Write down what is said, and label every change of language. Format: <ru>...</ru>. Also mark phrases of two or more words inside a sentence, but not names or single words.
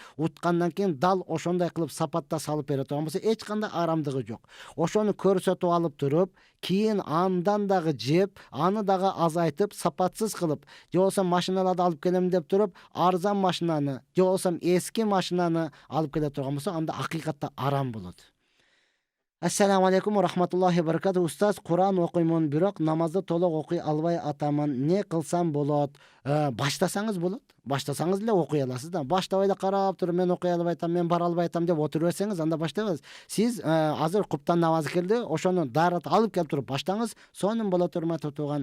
<ky>Уткандан кийин дал ошондой кылып сапатта салып бере турган болсо эч кандай арамдыгы жок. Ошону көрсөтүп алып туруп, кийин андан дагы жеп, аны дагы азайтып, сапатсыз кылып, же болсо машиналарды алып келем деп туруп, арзан машинаны, же болсо эски машинаны алып келе турган болсо, анда акыйкатта арам болот.</ky> <ar>السلام عليكم ورحمة الله وبركاته.</ar> <ky>Устаз, Куран окуймун, бирок намазды толук окуй албай атамын. Не кылсам болот? Баштасаңыз болот. Баштасаңыз эле окуй аласыз да. Баштабай эле карап туруп, мен окуй албай атам, мен бара албай атам деп отуруп берсеңиз, анда баштабайсыз. Сиз азыр куптан намазы келди, ошону дарат алып келип туруп баштаңыз, сонун болот урматтуу тууган.</ky>